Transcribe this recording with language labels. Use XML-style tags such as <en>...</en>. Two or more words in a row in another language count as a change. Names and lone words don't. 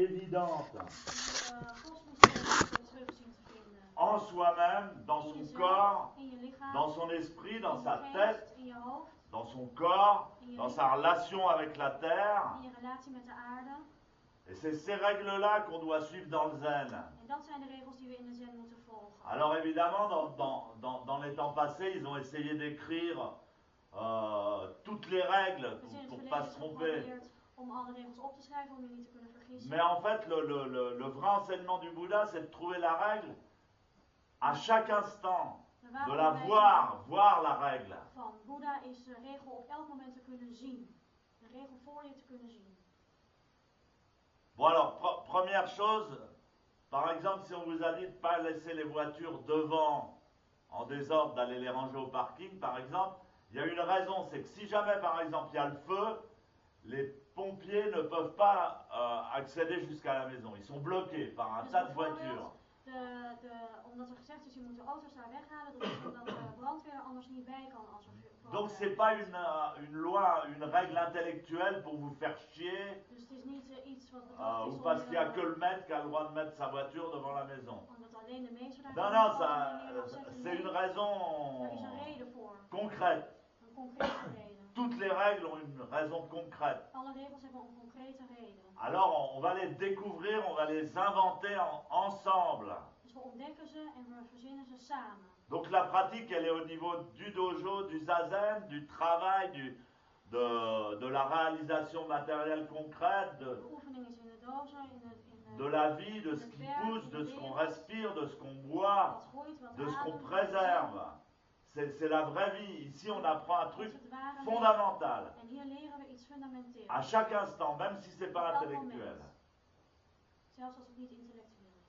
<fr>évidente</fr> <nl>God moeten terug zien te vinden.</nl> <fr>en soi-même, dans</fr> <nl>In</nl> <fr>son</fr> <nl>jezelf,</nl> <fr>corps,</fr> <nl>in je lichaam,</nl> <fr>dans son esprit, dans</fr> <nl>in</nl> <fr>sa</fr> <nl>je</nl> <fr>tête,</fr> <nl>geest, in je hoofd,</nl> <fr>dans son corps,</fr> <nl>in je</nl> <fr>dans</fr> <nl>lichaam,</nl> <fr>sa relation avec la terre.</fr> <nl>in je relatie met de aarde.</nl> <fr>Et c'est ces règles-là qu'on doit suivre dans le zen.</fr> <nl>En dat zijn de regels die we in de zen moeten volgen.</nl> <fr>Alors évidemment, dans les temps passés, ils ont essayé d'écrire toutes les règles</fr> <nl>Dus in het</nl> <fr>pour ne</fr> <nl>verleden</nl> <fr>pas</fr> <nl>is</nl> <fr>se tromper.</fr> <nl>geprobeerd om alle regels op te schrijven om je niet te kunnen vergissen.</nl> <fr>Mais en fait, le vrai enseignement du Bouddha, c'est de trouver la règle à chaque instant,</fr> <nl>De</nl> <fr>de</fr> <nl>ware</nl> <fr>la</fr> <nl>onderwijs</nl> <fr>voir la règle.</fr> <nl>van Boeddha is de regel op elk moment te kunnen zien. De regel voor je te kunnen zien.</nl> <fr>Bon alors, première chose, par exemple, si on vous a dit de ne pas laisser les voitures devant en désordre, d'aller les ranger au parking, par exemple, il y a une raison, c'est que si jamais, par exemple, il y a le feu, les pompiers ne peuvent pas accéder jusqu'à la maison. Ils sont bloqués par un</fr> <nl>Dus</nl> <fr>tas de</fr> <nl>bijvoorbeeld,</nl> <fr>voitures.</fr> <nl>omdat er gezegd is, je moet de auto's daar weghalen, dat is omdat de brandweer anders niet bij kan als er</nl> <fr>Donc</fr> <nl>brand</nl> <fr>c'est pas une loi, une règle intellectuelle pour vous faire chier,</fr> <nl>Dus het is niet iets wat bedacht is</nl> <fr>ou parce qu'il n'y a que</fr> <nl>om,</nl> <fr>le maître qui a le droit de mettre sa voiture devant la maison.</fr> <nl>omdat alleen de meester daar</nl> <fr>Non,</fr> <nl>kan</nl> <fr>non,</fr> <nl>bepalen wanneer je mag zetten.</nl> <fr>c'est</fr> <nl>Nee,</nl> <fr>une raison</fr> <nl>er is een reden voor.</nl> <fr>concrète.</fr> <nl>Een concrete reden.</nl> <fr>Toutes les règles ont une raison concrète.</fr> <nl>Alle regels hebben een concrete reden.</nl> <fr>Alors on va les découvrir, on va les inventer ensemble.</fr> <nl>Dus we ontdekken ze en we verzinnen ze samen.</nl> <fr>Donc la pratique, elle est au niveau du dojo, du zazen, du travail, de la réalisation matérielle concrète,</fr> <nl>De oefening is in de dozo,</nl> <fr>de la vie, de ce qui pousse, de ce qu'on respire, de ce qu'on boit,</fr> <nl>wat groeit, wat</nl> <fr>de ce qu'on</fr> <nl>ademt, wat</nl> <fr>préserve. C'est la vraie vie. Ici, on apprend un</fr> <nl>Dat</nl> <fr>truc</fr> <nl>is het ware leven.</nl> <fr>fondamental.</fr> <nl>En hier leren we iets fundamenteels.</nl> <fr>À chaque instant, même si c'est pas</fr> <nl>Op elk</nl> <fr>intellectuel.</fr> <nl>moment. Zelfs als het niet intellectueel</nl>